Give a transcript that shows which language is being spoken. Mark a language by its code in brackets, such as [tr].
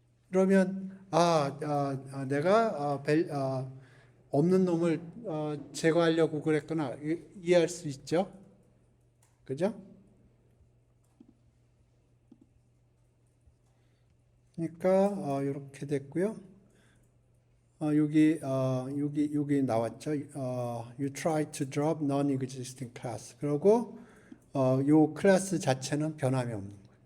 [ko] 그러면 내가 없는 놈을 제거하려고 그랬구나 이해할 수 있죠? 그죠? 그러니까 이렇게 됐고요. 여기 나왔죠. [en] You try to drop non-existing class. [ko] 그리고 요 클래스 자체는 변함이 없는 거예요.